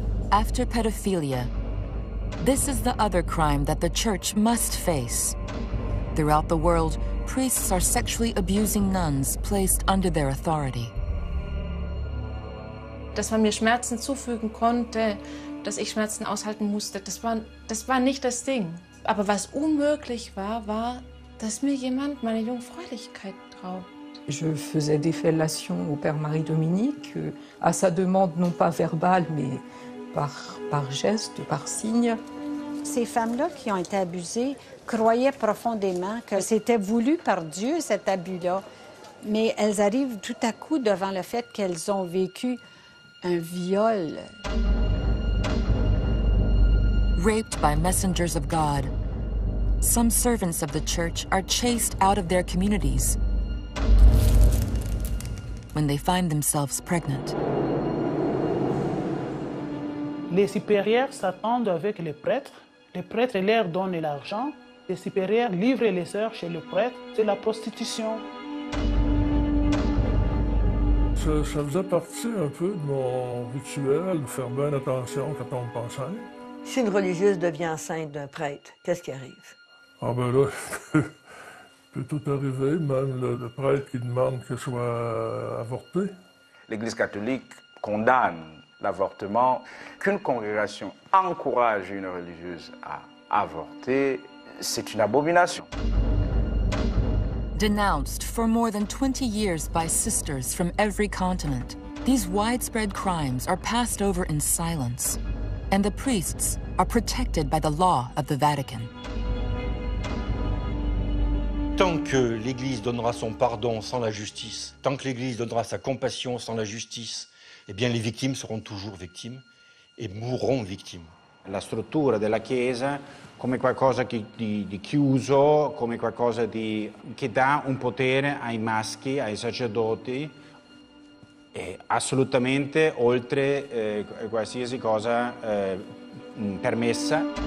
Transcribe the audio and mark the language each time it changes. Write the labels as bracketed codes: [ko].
[en] After pedophilia, this is the other crime that the church must face. Throughout the world, priests are sexually abusing nuns placed under their authority. [de] Dass man mir Schmerzen zufügen konnte, dass ich Schmerzen aushalten musste, das war nicht das Ding. Aber was unmöglich war, war, dass mir jemand meine Jungfräulichkeit raubt. [fr] Je faisais des fellations au Père Marie-Dominique, à sa demande non pas verbale, mais par geste, par signe. Ces femmes-là qui ont été abusées croyaient profondément que c'était voulu par Dieu, cet abus-là. Mais elles arrivent tout à coup devant le fait qu'elles ont vécu un viol. [en] Raped by messengers of God, some servants of the church are chased out of their communities when they find themselves pregnant. [fr] Les supérieurs s'attendent avec les prêtres leur donnent l'argent, les supérieurs livrent les sœurs chez le prêtre, c'est la prostitution. Ça faisait partie un peu de mon rituel, de faire bien attention quand on me enceinte. Si une religieuse devient enceinte d'un prêtre, qu'est-ce qui arrive? Ah ben là, peut tout arriver, même le prêtre qui demande qu'elle soit avortée. L'Église catholique condamne l'avortement. Qu'une congrégation encourage une religieuse à avorter, c'est une abomination. [en] Denounced for more than 20 years by sisters from every continent, these widespread crimes are passed over in silence, and the priests are protected by the law of the Vatican. [fr] Tant que l'Église donnera son pardon sans la justice, tant que l'Église donnera sa compassion sans la justice, eh bien les victimes seront toujours victimes et mourront victimes. [it] La struttura della Chiesa come qualcosa di chiuso, come qualcosa che dà un potere ai maschi, ai sacerdoti, assolutamente oltre qualsiasi cosa permessa.